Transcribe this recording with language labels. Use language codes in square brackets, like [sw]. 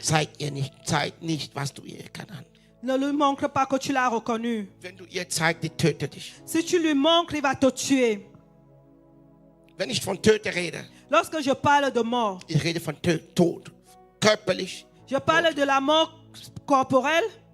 [de] zeig nicht, was du ihr erkannt hast. [fr] ne lui montre pas que tu l'as reconnu. [de] Wenn du ihr zeigst, die tötet dich. [fr] Si tu lui montres, il va te tuer. [de] Wenn ich von Töten rede, [fr] Lorsque je parle de mort, [de] ich rede von Tod, körperlich. [fr] je parle de la mort corporelle.